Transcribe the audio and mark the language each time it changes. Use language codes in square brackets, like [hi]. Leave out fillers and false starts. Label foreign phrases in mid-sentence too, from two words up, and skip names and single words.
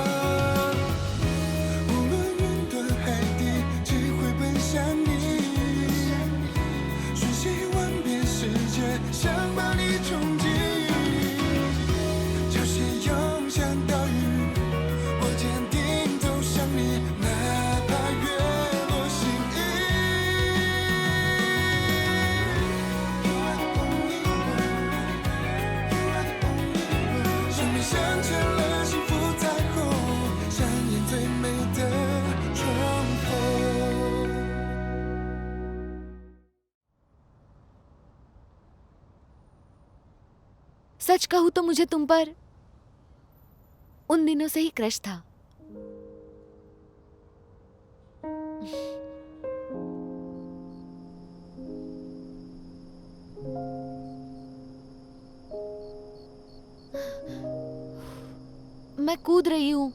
[zh] 无论云端海底，只会奔向你，瞬息万变世界，想把你冲击。潮汐涌向岛屿，我坚定走向你，哪怕月落心意。 [en] You are the only one, you are the only one。 [zh] 生命镶嵌了幸福彩虹，上演最美的重逢。 [hi] सच कहूँ तो मुझे तुम पर उन दिनों से ही क्रश था। मैं कूद रही हूँ।